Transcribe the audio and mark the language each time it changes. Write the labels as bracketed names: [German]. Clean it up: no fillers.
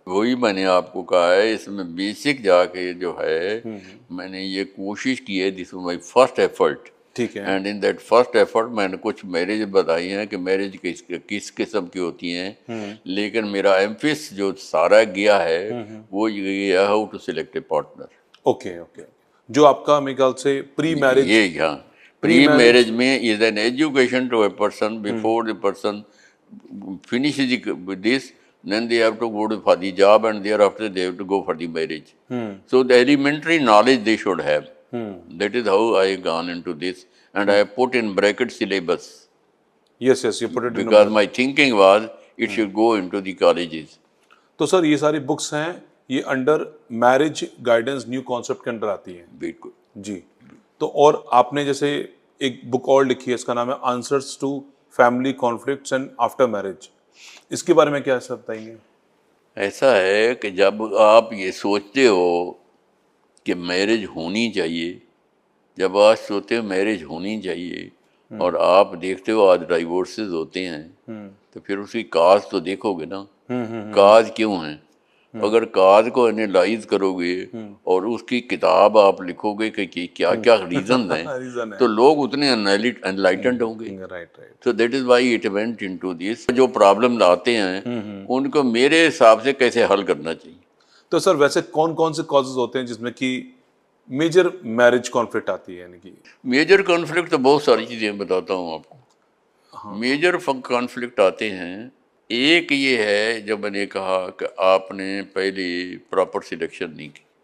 [Urdu] وہی میں نے آپ کو کہا ہے, اس میں بیسک جا کے جو ہے میں نے یہ کوشش کی ہے, [English] This my first effort. [Urdu] ٹھیک ہے. [English] and in that first effort [Urdu] میں نے کچھ میرج بتائی ہیں کہ میرج کس قسم کی ہوتی ہیں, لیکن میرا ایمفس جو سارا گیا ہے وہ یہ ہے [English] How to select a partner. [Urdu] Okay okay, جو آپ کا میرے خیال سے پری میرج, یہ ہاں [English] Pre marriage میں is an education to a person before the person finishes this, then they have to go for the job and thereafter they have to go for the marriage. So the elementary knowledge they should have. That is how I gone into this, and I have put in bracket syllabus. Yes, you put it in Because my thinking was it should go into the colleges. [Urdu] تو سر یہ ساری books ہیں, یہ under marriage guidance new concept کے under آتی ہیں. بالکل جی. تو اور آپ نے جیسے ایک بک اور لکھی ہے, اس کا نام ہے answers to family conflicts and after marriage, اس کے بارے میں کیا سر بتائیں گے؟ ایسا ہے کہ جب آپ یہ سوچتے ہو کہ میرج ہونی چاہیے, جب آج سوچتے ہو میرج ہونی چاہیے اور آپ دیکھتے ہو آج ڈائیورسز ہوتے ہیں, تو پھر اس کی کاز تو دیکھو گے نا, کاز کیوں ہیں. اگر کاز کو انالائز کرو گے اور اس کی کتاب آپ لکھو گے کہ کیا کیا ریزنز ہیں, تو لوگ اتنے انلائٹنڈ ہوں گے. [English] So that is why it went into this. [Urdu] جو پرابلم آتے ہیں ان کو میرے حساب سے کیسے حل کرنا چاہیے. تو سر ویسے کون کون سے کازز ہوتے ہیں جس میں کہ میجر میرج کانفلکٹ آتی ہے؟ یعنی کہ میجر کانفلکٹ تو بہت ساری چیزیں بتاتا ہوں آپ کو. میجر کانفلکٹ آتے ہیں, ایک یہ ہے جو میں نے کہا کہ آپ نے پہلے پراپر سلیکشن نہیں کی.